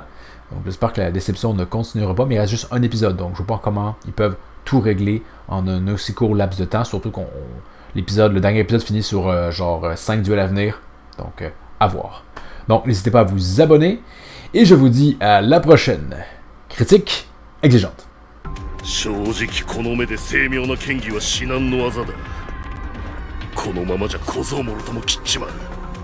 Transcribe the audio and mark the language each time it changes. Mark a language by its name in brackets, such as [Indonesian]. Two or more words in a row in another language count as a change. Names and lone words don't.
[French] Donc, j'espère que la déception ne continuera pas, mais il reste juste un épisode. Donc, je ne sais pas comment ils peuvent tout régler en un aussi court laps de temps. Surtout que le dernier épisode finit sur 5 duels à venir. Donc, à voir. Donc, n'hésitez pas à vous abonner. Et je vous dis à la prochaine. Critique exigeante. [Japanese] 正直この目で精妙な剣技は至難の技だ。このままじゃ小僧もろとも切っちまう。